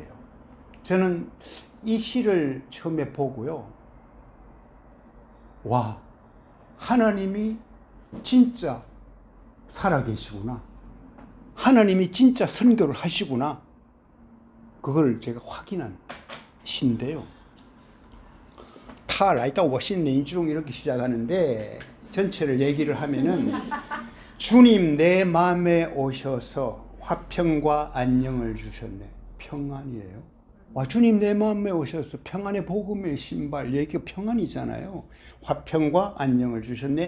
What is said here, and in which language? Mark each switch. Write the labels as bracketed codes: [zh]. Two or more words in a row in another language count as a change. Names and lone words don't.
[ko] 저는 이 시를 처음에 보고요, 와, 하나님이 진짜 살아계시구나. 하나님이 진짜 선교를 하시구나. 그걸 제가 확인한 시인데요. [zh] 他来到我心灵中 [ko] 이렇게 시작하는데, 전체를 얘기를 하면은 주님 내 마음에 오셔서 화평과 안녕을 주셨네. 평안이에요. 와, 주님 내 마음에 오셔서 평안의 복음의 신발, 얘기가 평안이잖아요. 화평과 안녕을 주셨네.